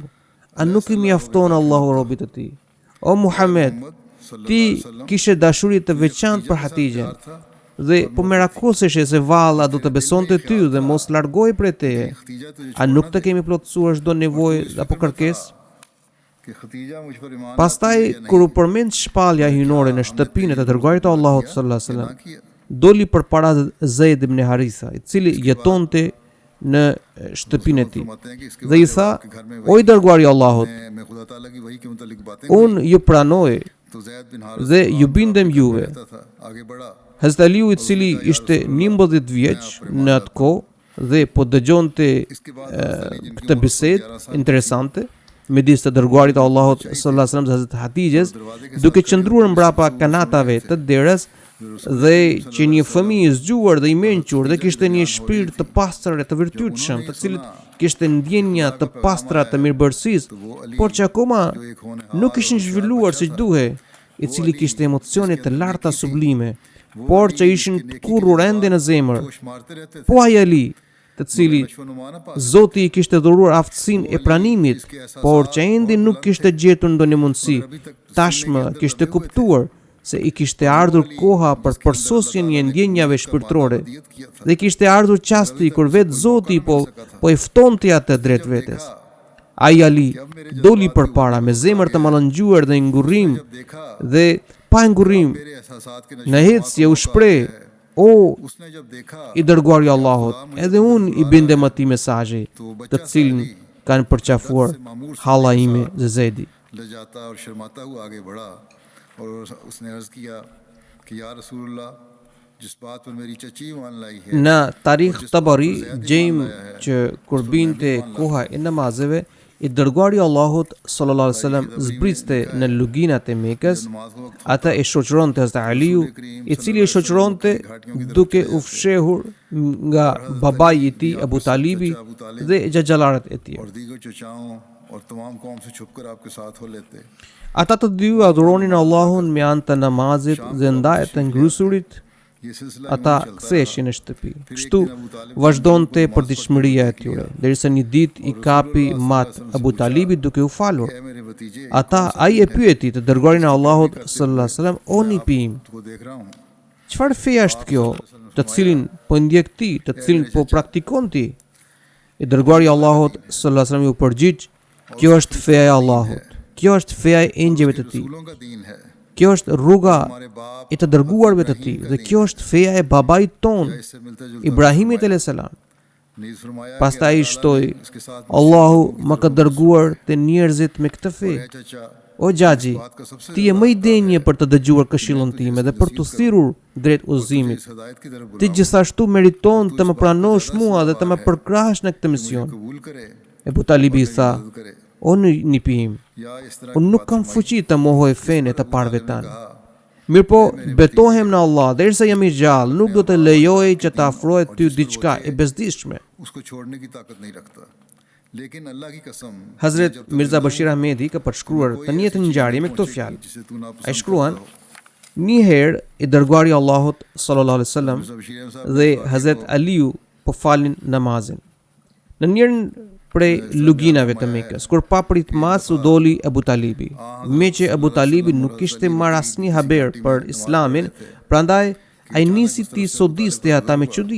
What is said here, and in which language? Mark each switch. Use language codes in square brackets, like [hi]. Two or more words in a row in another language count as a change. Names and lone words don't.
[sq] A nuk i mjafton Allahu robit të tij? O Muhammed, ti kishe dashuri të veçantë për Hatijën dhe po merakoseshe se valla do të besonte ty dhe mos largohej prej teje. A nuk të kemi plotësuar çdo nevojë apo kërkesë? [ur] کہ خدیجہ مجھ پر ایمان [sq] Pastaj kur u përmend shpallja hynore në shtëpinë të dërguarit të Allahut [ar] صلى الله عليه وسلم, [sq] doli përpara Zeid ibn Haritha, I cili jetonte në shtëpinë e tij. Dhe I tha: "O I dërguari I Allahut, [ur] میں خدا تعالیٰ کی وحی کے متعلق باتیں [sq] unë ju pranoj [ur] تو زید بن [sq] dhe ju bindem juve." [ur] کہتا تھا آگے بڑھا [sq] Hazrat Aliu, I cili ishte 19 vjeç në atë kohë dhe po dëgjonte këtë bisedë interesante midis të dërguarit të Allahut [ar] صلى الله عليه وسلم [sq] dhe Hazrat Hatijes, duke qëndruar mbrapa kanatave të derës, dhe që një fëmijë I zgjuar dhe I mençur dhe kishte një shpirt të pastër e të virtytshëm, të cilit kishte ndjenja të pastra të mirëbërësisë, por që akoma nuk ishin zhvilluar siç duhej, I cili kishte emocione të larta sublime, por që ishin të kurrur ende në zemër. [ur] مارتے رہتے تھے [sq] Po ai Ali, të cili [ur] نمانا پا [sq] Zoti I kishte dhuruar aftësinë e pranimit, por që ende nuk kishte gjetur ndonjë mundësi, tashmë kishte kuptuar se I kishte ardhur koha për përsosjen e ndjenjave shpirtërore dhe kishte ardhur qasti kur vetë Zoti po e ftonte atë drejt vetes. Ai Ali doli përpara me zemër të mallëngjuar dhe ngurrim dhe pa ngurrim [ur] میرے احساسات کے [sq] në hecje u shpreh: "O [ur] اسنے جب دیکھا [sq] I dërguari I Allahut, edhe unë I bindem atij mesazhi, të cilin kanë përqafuar halla ime dhe Zedi." [ur] لجاتا اور شرماتا ہوا آگے بڑھا اور اسنے عرض کیا کہ یا رسول اللہ جس بات پر میری چچی ایمان لائی ہے [sq] Në Tarikh Tabari gjejmë që kur binte koha e namazeve, I dërguari I Allahut [ar] صلى الله عليه وسلم [sq] zbriste në luginat e Mekës, [ur] نماز کو [sq] ata e shoqëronte Hazrat Aliu, I cili e shoqëronte duke u fshehur nga babai I tij Abu Talibi dhe xhaxhallarët e tij. [ur] اور دیگر چچاؤں اور تمام قوم سے چھپکر آپکے ساتھ ہو لیتے [sq] Ata të dy adhuronin Allahun me anë të namazit dhe ndajet të ngrysurit, [ur] یہ سلسلہ [sq] ata ktheheshin në shtëpi. Kështu vazhdonte përditshmëria e tyre, derisa një ditë I kapi mat Abu Talibit duke u falur. [ur] ہے میرے بھتیجے [sq] Ai e pyeti të dërguarin e Allahut [ar] صلى الله عليه وسلم: [sq] "O nipim, [ur] کو دیکھ رہا ہوں [sq] çfarë feja është kjo, të cilin po ndjek ti, të cilin po praktikon ti?" I dërguari I Allahut [ar] صلى الله عليه وسلم [sq] u përgjigj: "Kjo është feja e Allahut. Kjo është feja e engjëve të tij. [ur] رسولوں کا دین ہے [sq] Kjo është rruga [ur] ہمارے باپ [sq] e të dërguarve të tij dhe kjo është feja e babait ton, [ur] اس سے ملتا جلتا [sq] Ibrahimit [ar] عليه السلام." [ur] نیز فرمایا کہ [sq] Pastaj I shtoi: [ur] اسکے ساتھ [sq] "Allahu më ka dërguar te njerëzit me këtë fe. [ur] ہے چاچا [sq] O xhaxhi, [ur] بات کا سب سے [sq] ti je më I denjë për të dëgjuar këshillën time dhe për të thirrur drejt udhëzimit. [ur] اس ہدایت کی طرف [sq] Ti [ur] बुलाओ [sq] gjithashtu meriton të më pranosh mua dhe të më përkrahësh në këtë mision." [ur] قبول کرے [sq] Ebu Talibi I tha: [ur] مدد کرے [sq] "O nipim, [ur] یا اس طرح [sq] unë nuk kam fuqi të mohoj fenë të parëve tanë. Mirë po, betohem në Allah, derisa jam I gjallë, nuk do të lejoj që të afrohet ty diçka e bezdishme." [ur] اسکو چھوڑنے کی طاقت نہیں رکھتا لیکن اللہ کی قسم [sq] Hazret Mirza Bashir Ahmedi ka përshkruar të njëjtën ngjarje me këto fjalë. [ur] جسے تو نہ [sq] Ai shkruan: "Një herë I dërguari I Allahut [ar] صلى الله عليه وسلم [sq] dhe Hazret Aliu po falin namazin në njërin prej luginave të Mekës, kur pa pritmas u doli Abu Talibi. Me që Abu Talibi nuk kishte marrë asnjë haber për Islamin, prandaj ai nisi ti sodiste ata me çudi.